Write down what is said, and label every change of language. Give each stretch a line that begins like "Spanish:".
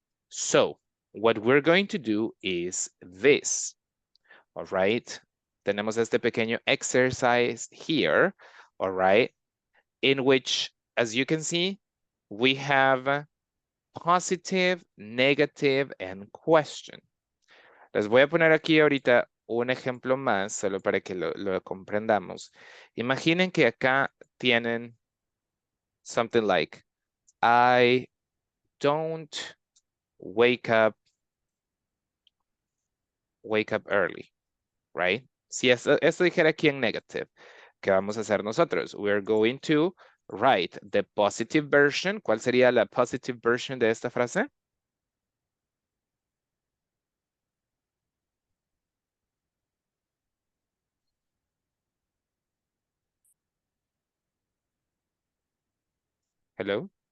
English: So what we're going to do is this, all right?
Spanish: Tenemos este pequeño
English: exercise here, all right? In which, as you can see, we have positive, negative, and question.
Spanish: Les voy a poner aquí ahorita un ejemplo más, solo para que lo comprendamos. Imaginen que acá tienen
English: something like, I don't wake up early, right?
Spanish: Si esto dijera aquí en negative, ¿qué vamos a hacer nosotros?
English: We're going to write the positive version.
Spanish: ¿Cuál sería la
English: positive version
Spanish: de esta frase?
English: Hello?